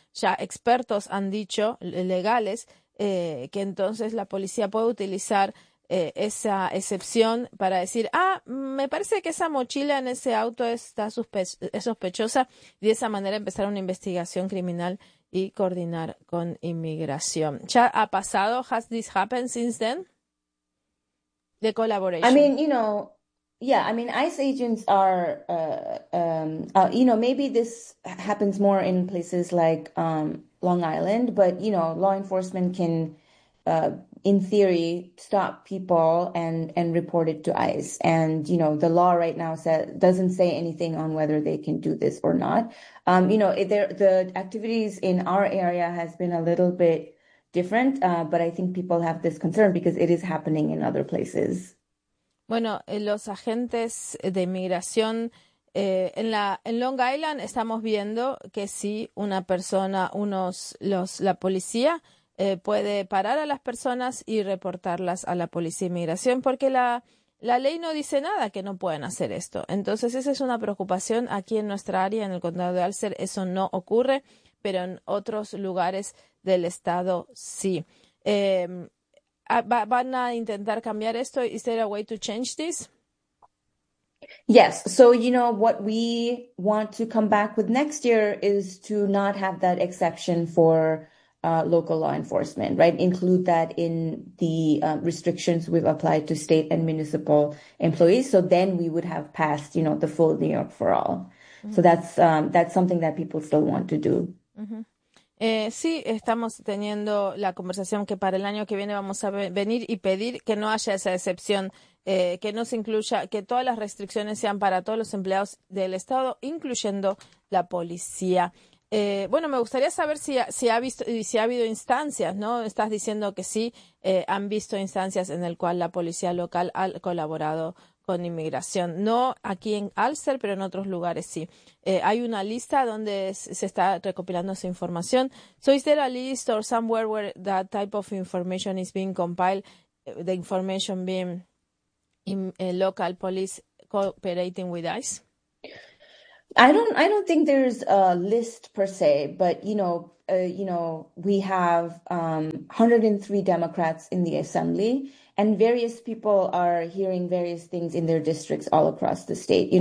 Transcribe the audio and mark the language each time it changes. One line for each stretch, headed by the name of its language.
Spanish: Ya expertos han dicho, legales, que entonces la policía puede utilizar esa excepción para decir, ah, me parece que esa mochila en ese auto está es sospechosa y de esa manera empezar una investigación criminal y coordinar con inmigración. ¿Ya ha pasado?
English: ¿Has this happened since then?
Spanish: De
English: I
Spanish: colaboración.
English: mean, yeah, I mean, ICE agents are, maybe this happens more in places like Long Island, but, law enforcement can, in theory, stop people and report it to ICE. And, the law right now says doesn't say anything on whether they can do this or not. The activities in our area has been a little bit different, but I think people have this concern because it is happening in other places.
Spanish: Bueno, los agentes de inmigración en Long Island estamos viendo que sí, una persona, la policía puede parar a las personas y reportarlas a la policía de inmigración porque la ley no dice nada que no puedan hacer esto. Entonces, esa es una preocupación aquí en nuestra área, en el condado de Alcer, eso no ocurre, pero en otros lugares del estado sí. Van a intentar cambiar esto.
English: Is there a way to change this? Yes. So, what we want to come back with next year is to not have that exception for local law enforcement, right? Include that in the restrictions we've applied to state and municipal employees. So then we would have passed, the full New York for All. So that's something that people still want to do.
Spanish: Sí, estamos teniendo la conversación que para el año que viene vamos a venir y pedir que no haya esa excepción, que no se incluya, que todas las restricciones sean para todos los empleados del Estado, incluyendo la policía. Bueno, me gustaría saber si ha visto y si ha habido instancias, ¿no? Estás diciendo que sí, han visto instancias en las cuales la policía local ha colaborado con inmigración. No aquí en Alcer, pero en otros lugares sí. Hay una lista donde se está recopilando esa información.
English: So is there a list or somewhere where that type of information is being compiled, the information being in local police cooperating with ICE? I don't think there's a list per se, but we have 103 Democrats in the assembly, and various people are hearing various things in their districts all across the state.